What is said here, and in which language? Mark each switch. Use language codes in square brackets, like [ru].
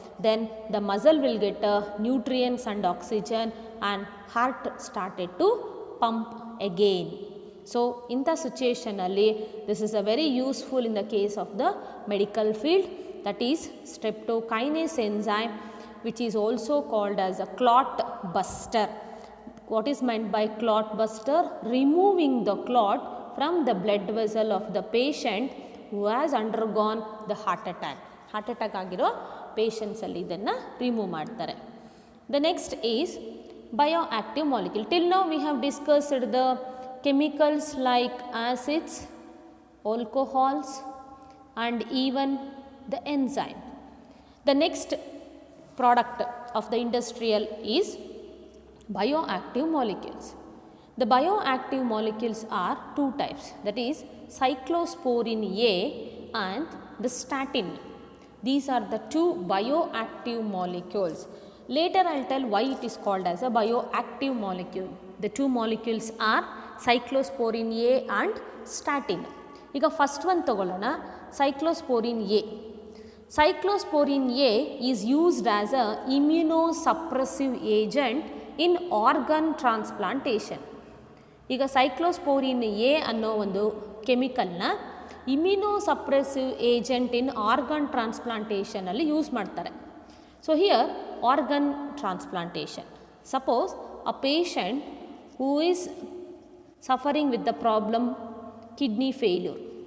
[en] Then the muscle will get nutrients and oxygen and heart started to pump again. So [kn] ಇಂಥ ಸಿಚುಯೇಷನಲ್ಲಿ [en] This is a very useful in the case of the medical field, that is streptokinase enzyme, which is also called as a clot buster. What is meant by clot buster? Removing the clot from the blood vessel of the patient who has undergone the heart attack. [kn] Heart attack ಆಗಿರೋ ಪೇಷಂಟ್ಸಲ್ಲಿ ಇದನ್ನು remove ಮಾಡ್ತಾರೆ. [en] The next is bioactive molecule. Till now we have discussed the chemicals like acids, alcohols and even the enzyme. The next product of the industrial is bioactive molecules. The bioactive molecules are two types, that is cyclosporine A and the statin. These are the two bioactive molecules. Later I will tell why it is called as a bioactive molecule. The two molecules are cyclosporine A and statin. [kn] ಈಗ first one ತಗೊಳ್ಳೋಣ, cyclosporine A. [en] Cyclosporine A is used as a immunosuppressive agent in organ transplantation. [kn] ಈಗ ಸೈಕ್ಲೋಸ್ಪೋರಿನ್ A ಅನ್ನೋ ಒಂದು ಕೆಮಿಕಲ್ನ ಇಮ್ಯುನೋಸಪ್ರೆಸಿವ್ agent ಇನ್ organ ಟ್ರಾನ್ಸ್ಪ್ಲಾಂಟೇಷನಲ್ಲಿ use ಮಾಡ್ತಾರೆ. [en] So here organ transplantation, suppose a patient who is suffering with the problem kidney failure.